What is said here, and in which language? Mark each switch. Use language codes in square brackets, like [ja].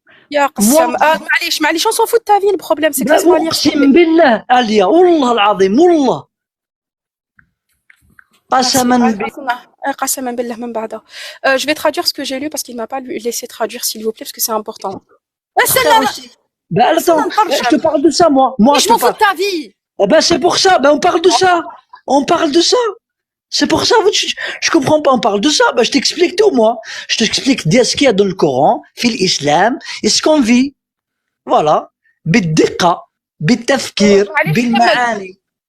[ar] يا قسم معليش [fr] on s'en fout de ta vie, le problème c'est que laisse-moi lire. [ar] أقسم بالله Alia, والله العظيم والله. قسما بالله من بعدها. [fr] Je vais traduire ce que j'ai lu parce qu'il ne m'a pas laissé traduire s'il vous plaît parce que c'est important. Ben attends, je te parle de ça moi. Je m'en fous de ta vie. Ben c'est pour ça, ben on parle de ça. C'est pour ça, je comprends pas, on parle de ça. Bah, je t'explique tout, moi. Je t'explique ce qu'il y a dans le Coran, fil l'islam, et ce qu'on vit. Voilà. [ar] بالدقة, بالتفكير, بالمعاني.